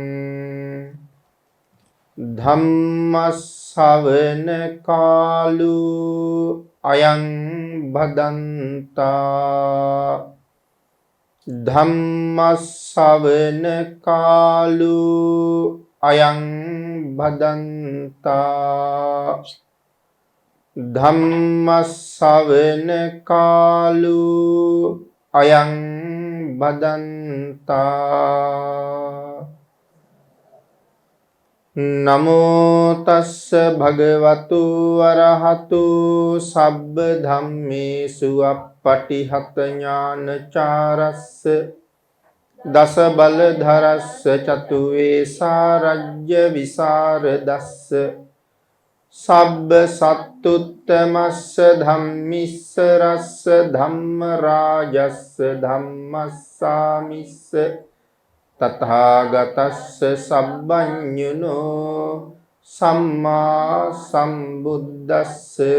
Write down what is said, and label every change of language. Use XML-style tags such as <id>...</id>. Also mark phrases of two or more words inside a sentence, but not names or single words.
<pi>ධම්මස්සවන කාලු අයං භදන්තා ධම්මස්සවන කාලු අයං භදන්තා ධම්මස්සවන කාලු අයං භදන්තා. නමෝ තස්ස භගවතු අරහතු සබ්බ ධම්මේසු අප්පටිහත ඥානචාරස්ස දස බලධරස්ස චතු වේසා රජ්‍ය විසරදස්ස සබ්බ සත්තුත්තමස්ස ධම්මිස්ස රස්ස ධම්ම රාජස්ස ධම්මස්සාමිස්ස තථාගතස්ස සබ්බඤුනෝ සම්මා සම්බුද්දස්ස.</pi>